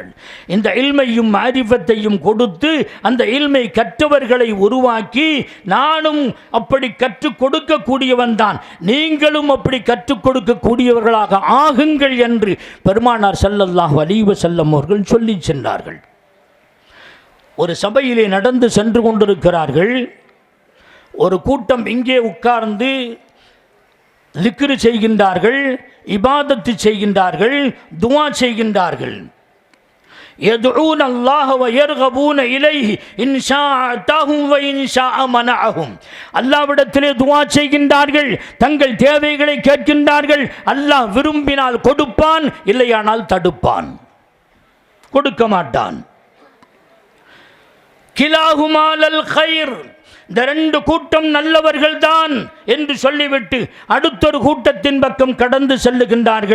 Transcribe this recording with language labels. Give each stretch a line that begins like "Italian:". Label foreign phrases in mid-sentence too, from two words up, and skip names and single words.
Tamil: இந்த இல்மையும் மாரிஃபத்தையும் கொடுத்து அந்த இல்மை கற்றவர்களை உருவாக்கி, நானும் அப்படி கற்றுக் கொடுக்கக்கூடியவன் தான், நீங்களும் அப்படி கற்றுக் கொடுக்கக்கூடியவர்களாக ஆகுங்கள் என்று பெருமானார்
Arabic: صلى الله عليه وسلم
Tamil: அவர்கள் சொல்லி சென்றார்கள். ஒரு சபையிலே நடந்து சென்று கொண்டிருக்கிறார்கள். ஒரு கூட்டம் இங்கே உட்கார்ந்து ذிக்ர் செய்கின்றார்கள், இபாதத்து செய்கின்றார்கள், துஆ செய்கின்றார்கள்.
Arabic: يدعون الله ويرغبون إليه إن شاء أتاهم وإن شاء منعهم.
Tamil: அல்லாஹ்விடத்திலே துஆ செய்கின்றார்கள், தங்கள் தேவைகளை கேட்கின்றார்கள். அல்லாஹ் விரும்பினால் கொடுப்பான், இல்லையானால் தடுப்பான், கொடுக்க மாட்டான்.
Arabic: كلاهما على خير.
Tamil: இந்த 2 கூட்டம் நல்லவர்கள் தான் என்று சொல்லிவிட்டு அடுத்தொரு கூட்டத்தின் பக்கம் கடந்து செல்லுகின்றார்கள்.